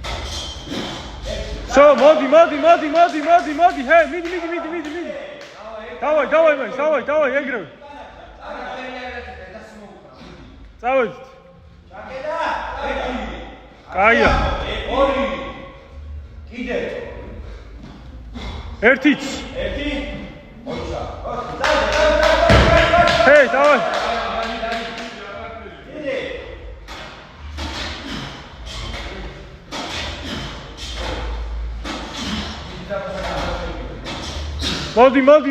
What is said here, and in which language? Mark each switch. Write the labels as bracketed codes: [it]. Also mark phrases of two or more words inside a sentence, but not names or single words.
[ka] всё, მოდი, ჰე, მიდი. [ru] Давай, Макс, давай, [ka] ეგრევე. წავედით. კაია. კიდე. ერთიც. ოჩა. ჰეი, давай. მოდი.